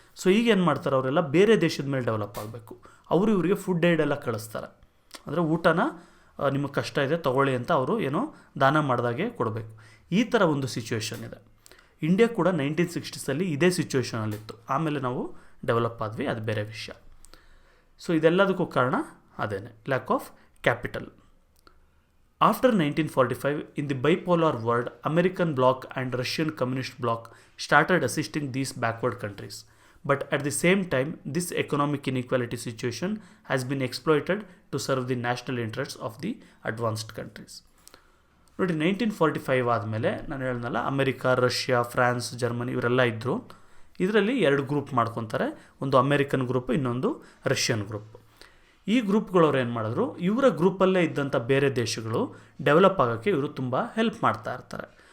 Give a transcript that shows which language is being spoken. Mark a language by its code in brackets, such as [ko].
[kn] So ಈಗ ಏನು ಮಾಡ್ತಾರೆ, ಅವರೆಲ್ಲ ಬೇರೆ ದೇಶದ ಮೇಲೆ ಡೆವಲಪ್ ಆಗಬೇಕು. ಅವರು ಇವರಿಗೆ ಫುಡ್ ಏಡ್ ಎಲ್ಲ ಕಳಿಸ್ತಾರೆ, ಅಂದರೆ ಊಟನ ನಿಮಗೆ ಕಷ್ಟ ಇದೆ ತೊಗೊಳ್ಳಿ ಅಂತ ಅವರು ಏನೋ ದಾನ ಮಾಡಿದಾಗೆ ಕೊಡಬೇಕು. ಈ ಥರ ಒಂದು ಸಿಚುವೇಶನ್ ಇದೆ. ಇಂಡಿಯಾ ಕೂಡ 1960s ಇದೇ ಸಿಚುವೇಶನಲ್ಲಿತ್ತು. ಆಮೇಲೆ ನಾವು ಡೆವಲಪ್ ಆದ್ವಿ, ಅದು ಬೇರೆ ವಿಷಯ. ಸೊ ಇದೆಲ್ಲದಕ್ಕೂ ಕಾರಣ ಅದೇನೆ, lack of capital. [en] After 1945, in the bipolar world, American bloc and Russian communist bloc started assisting these backward countries. But at the same time, this economic inequality situation has been exploited to serve the national interests of the advanced countries. [kn] ನೋಡಿ, 1945 ಆದಮೇಲೆ ನಾನು ಹೇಳಿದ್ನಲ್ಲ, America, Russia, France, Germany ಇವರೆಲ್ಲ ಇದ್ದರು. ಇದರಲ್ಲಿ 2 group ಮಾಡ್ಕೊತಾರೆ, ಒಂದು American group, ಇನ್ನೊಂದು ರಷ್ಯನ್ ಗ್ರೂಪ್. ಈ ಗ್ರೂಪ್ಗಳವ್ರು ಏನು ಮಾಡಿದ್ರು, ಇವರ ಗ್ರೂಪಲ್ಲೇ ಇದ್ದಂಥ ಬೇರೆ ದೇಶಗಳು ಡೆವಲಪ್ ಆಗೋಕ್ಕೆ ಇವರು ತುಂಬ ಹೆಲ್ಪ್ ಮಾಡ್ತಾ ಇರ್ತಾರೆ.